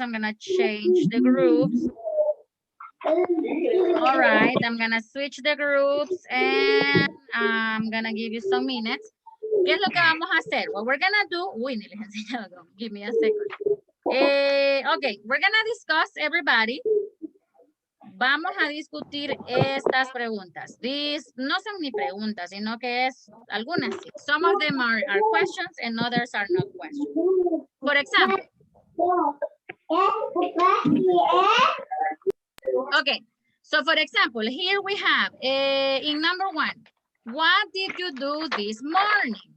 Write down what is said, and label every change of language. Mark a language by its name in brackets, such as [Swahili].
[English] I'm gonna change the groups. All right, I'm gonna switch the groups and I'm gonna give you some minutes. [Spanish] ¿Qué es lo que vamos a hacer? [English] What we're gonna do, [Spanish] uy, ni les he enseñado, [English] give me a second. Okay, we're gonna discuss, everybody. [Spanish] Vamos a discutir estas preguntas. These no son ni preguntas, sino que es algunas sí. [English] Some of them are questions and others are not questions. For example. Okay, so for example, here we have in number 1, what did you do this morning?